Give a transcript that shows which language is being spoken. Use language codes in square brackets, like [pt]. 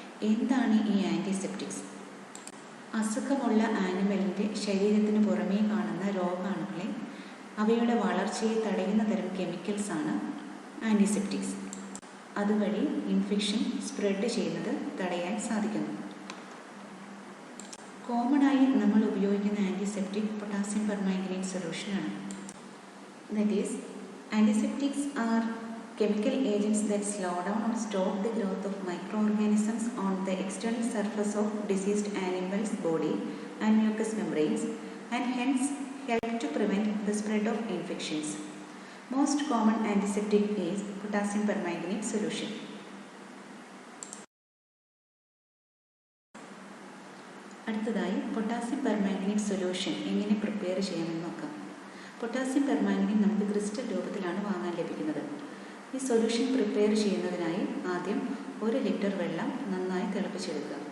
[ml] എന്താണ് ഈ ആൻറ്റിസെപ്റ്റിക്സ്? അസുഖമുള്ള ആനിമലിൻ്റെ ശരീരത്തിന് പുറമേ കാണുന്ന രോഗാണുക്കളെ അവയുടെ വളർച്ചയെ തടയുന്ന തരം കെമിക്കൽസാണ് ആൻറ്റിസെപ്റ്റിക്സ്. അതുവഴി ഇൻഫെക്ഷൻ സ്പ്രെഡ് ചെയ്യുന്നത് തടയാൻ സാധിക്കുന്നു. കോമണായി നമ്മൾ ഉപയോഗിക്കുന്ന antiseptic potassium permanganate സൊല്യൂഷനാണ്. [en] That is, antiseptics are chemical agents that slow down or stop the growth of microorganisms external surface of diseased animal's body and mucous membranes and hence help to prevent the spread of infections. Most common antiseptic is potassium permanganate solution. [ml] അടുത്തതായി potassium permanganate solution എങ്ങനെ prepare ചെയ്യാമെന്ന് നോക്കാം. Potassium permanganate നമുക്ക് crystal രൂപത്തിലാണ് വാങ്ങാൻ ലഭിക്കുന്നത്. ഈ solution prepare ചെയ്യുന്നതിനായി ആദ്യം 1 ലിറ്റർ വെള്ളം നന്നായി തിളപ്പിച്ചെടുക്കുക.